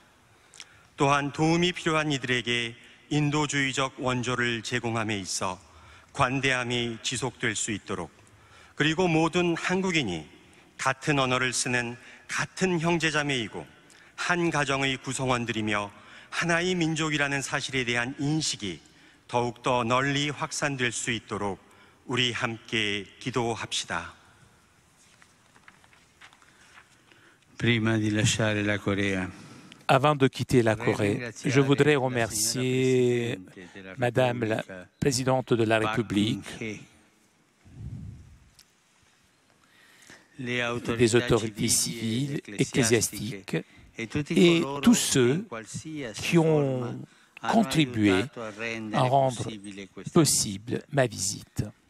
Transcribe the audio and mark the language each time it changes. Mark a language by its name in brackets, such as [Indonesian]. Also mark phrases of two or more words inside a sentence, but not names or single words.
[Korean] 또한 도움이 필요한 이들에게 인도주의적 원조를 제공함에 있어 관대함이 지속될 수 있도록, 그리고 모든 한국인이 같은 언어를 쓰는 같은 형제자매이고 한 가정의 구성원들이며 하나의 민족이라는 사실에 대한 인식이 더욱더 널리 확산될 수 있도록 우리 함께 기도합시다. [French] Avant de quitter la Corée, je voudrais remercier Madame la Présidente de la République, les autorités civiles, ecclésiastiques et tous ceux qui ont contribué à rendre possible ma visite.